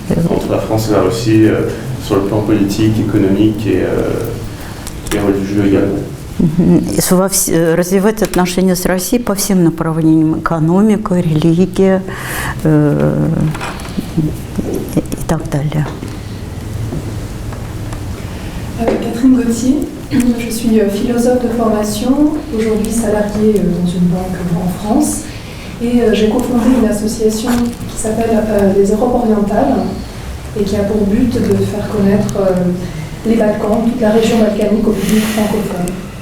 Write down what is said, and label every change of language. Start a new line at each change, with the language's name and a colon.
French: Entre la France et la Russie, sur le plan politique, économique et religieux également.
Russian: Развивать отношения с Россией по всем направлениям: экономика, религия и так далее.
French: Catherine Gauthier, je suis philosophe de formation, aujourd'hui salariée dans une banque en France, et j'ai cofondé une association qui s'appelle les Europes orientales et qui a pour but de faire connaître les Balkans, toute la région balkanique au public francophone.